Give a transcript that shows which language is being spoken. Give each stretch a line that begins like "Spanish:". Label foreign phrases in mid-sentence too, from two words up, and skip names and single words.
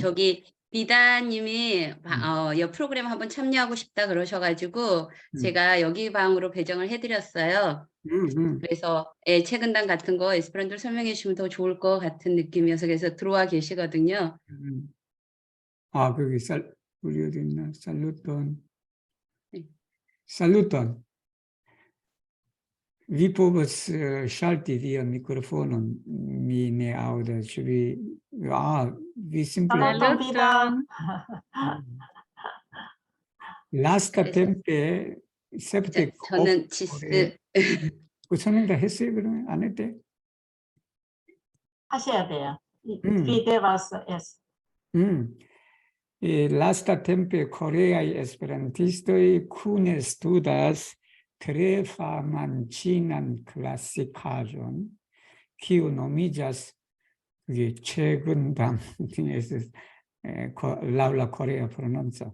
Korean: 저기 비다님이 이 프로그램 한번 참여하고 싶다 그러셔가지고 제가 여기 방으로 배정을 해드렸어요. 그래서 최근단 같은 거 에스페란토를 설명해 주시면 더 좋을 것 같은 느낌이어서 그래서 들어와 계시거든요. 아, 거기 우리 어디 있나? 살루톤. 네.
Esperanto: Saluton. Vi povas ŝalti vian mikrofonon, mi ne aŭdas, ĉu vi... vi simple... Saluton, Vida. lastatempe septe...
Korean: 저는 지스... 그 설명 다 했어요, 그러면? 안 했대? 하셔야 돼요.
English: Videos, yes.
Esperanto: Lastatempe koreaj esperantistoj kune studas tre faman ĉinan klasikaĵon, kiu nomiĝas 최근담 laŭ la korea prononco.